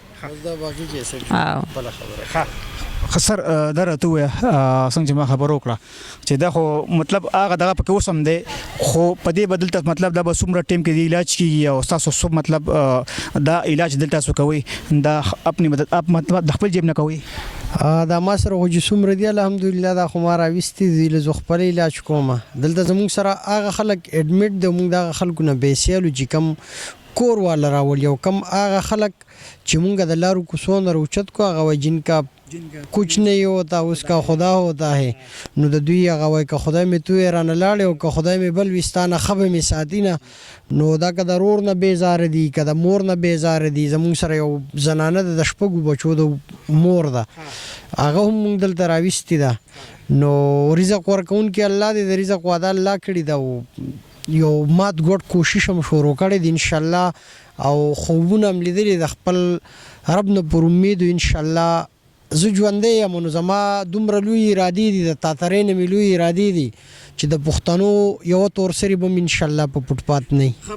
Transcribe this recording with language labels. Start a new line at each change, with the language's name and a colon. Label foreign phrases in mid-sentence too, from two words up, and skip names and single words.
Pashto: خسر دا راته ووایه څنګه چې ما خبره وکړه چې دا خو مطلب هغه دغه پکې اوس هم دی خو په دې به دلته مطلب دا به څومره ټایم کې د علاج کېږي او ستاسو څوک مطلب دا علاج دلته تاسو کوئ دا
Urdu: اپنی مدد
Pashto: مطلب د خپل جیب نه کوئ دا ما سره خو چې څومره دی الحمدلله دا خو ما راویستي دي زه خپل علاج کوم دلته زموږ سره هغه خلک اډمیټ دی موږ دغه خلکو نه بیسیالو چې کم کور والا راول یو کم هغه خلک چې موږ د لارو کوڅو نه راوچت کو هغه وایي
Urdu: جن کا کچھ نہیں ہوتا اس کا خدا ہوتا ہے
Pashto: نو د دوی هغه وایي که خدای مې توی رانه لاړې او که خدای مې بل ویستانه خبه مې ساتي نه نو دا که د رور نه بیزاره دي که د مور نه بیزاره دي زموږ سره یو زنانه د شپږو بچو د مور ده هغه هم موږ دلته راویستې ده نو رزق ورکوونکي الله دی د رزق وعده الله کړې ده یو مات ګډ کوشش هم شروع کړی دی انشاءالله او خوبونه هم لیدلي د خپل رب نه پر امید انشاءالله زه ژوندی یم نو زما دومره لوی ارادې دي د تاترۍ نه مې لوی ارادې دي چې د پښتنو یوه تورسري به م انشاءالله په پټپات نه وي